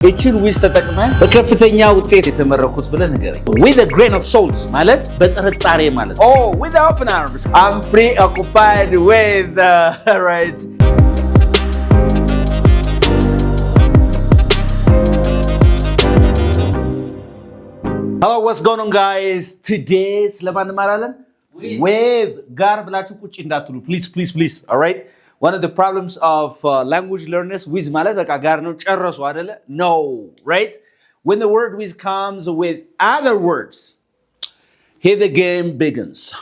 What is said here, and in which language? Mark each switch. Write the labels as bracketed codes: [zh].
[am] እቺን ዊዝ ተጠቅመህ በከፍተኛ ውጤት የተመረኩት ብለህ ንገረኝ። [en] with a grain of salt [am] ማለት በጥርጣሬ ማለት። [en] Oh, with open arms. I'm preoccupied with right. Hello, what's going on, guys? Today [am] ስለማን እንማራለን? With ጋር ብላችሁ ቁጭ እንዳትሉ please. [en] All right? One of the problems of language learners with [am] ማለት በቃ ጋር ነው ጨረሱ አይደለ? [en] No, right? When the word with comes with other words, here the game begins.